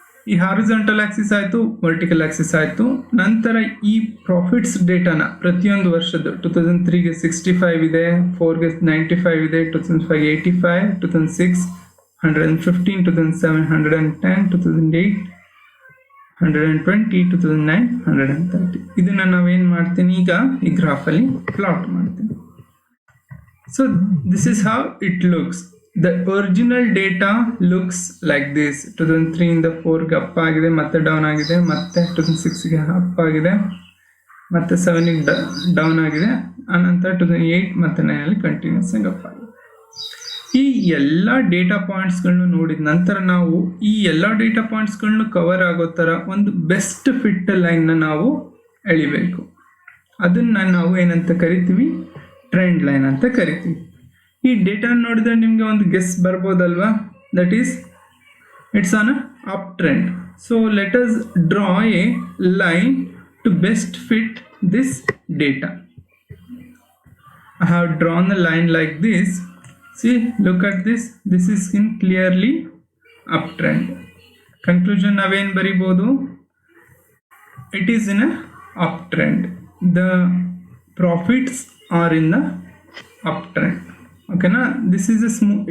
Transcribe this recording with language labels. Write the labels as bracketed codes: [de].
[kn] ಈ horizontal Axis ಆಯಿತು, vertical Axis ಆಯಿತು. ನಂತರ ಈ ಪ್ರಾಫಿಟ್ಸ್ ಡೇಟಾನ ಪ್ರತಿಯೊಂದು ವರ್ಷದ್ದು 2003ಗೆ 65 ಇದೆ, 4ಗೆ 95 ಇದೆ, 2005 85, 2006 115, 2007 110, 2008 120, 2009 130. ಇದನ್ನು ನಾವೇನು ಮಾಡ್ತೀನಿ, ಈಗ ಈ ಗ್ರಾಫಲ್ಲಿ ಪ್ಲಾಟ್ ಮಾಡ್ತೀನಿ. [en] So this is how it looks. The original data looks like this. [kn] 2003 ಇಂದ 4ಗೆ ಅಪ್ ಆಗಿದೆ, ಮತ್ತೆ ಡೌನ್ ಆಗಿದೆ, ಮತ್ತೆ 2006ಗೆ ಅಪ್ ಆಗಿದೆ, ಮತ್ತೆ 7ಗೆ ಡೌನ್ ಆಗಿದೆ, ಆನಂತರ 2008 ಮತ್ತೆ 9ಅಲ್ಲಿ ಕಂಟಿನ್ಯೂಸ್ ಆಗಿ ಅಪ್ ಆಗಿದೆ. ಈ ಎಲ್ಲ ಡೇಟಾ ಪಾಯಿಂಟ್ಸ್ಗಳನ್ನು ನೋಡಿದ ನಂತರ ನಾವು ಈ ಎಲ್ಲ ಡೇಟಾ ಪಾಯಿಂಟ್ಸ್ಗಳನ್ನು ಕವರ್ ಆಗೋ ಥರ ಒಂದು ಬೆಸ್ಟ್ ಫಿಟ್ ಲೈನ್ನ ನಾವು ಎಳಿಬೇಕು. ಅದನ್ನು ನಾವು ಏನಂತ ಕರಿತೀವಿ, ಟ್ರೆಂಡ್ ಲೈನ್ ಅಂತ ಕರಿತೀವಿ. ಈ ಡೇಟಾ ನೋಡಿದ್ರೆ ನಿಮಗೆ ಒಂದು guess ಬರ್ಬೋದಲ್ವಾ, that is it's on up trend. [en] So let us draw a line to best fit this data. I have drawn a line like this. See, look at this. This is in clearly uptrend. Conclusion naven baribodu. It is in a uptrend. The profits are in the uptrend. Okay na? This is a smooth.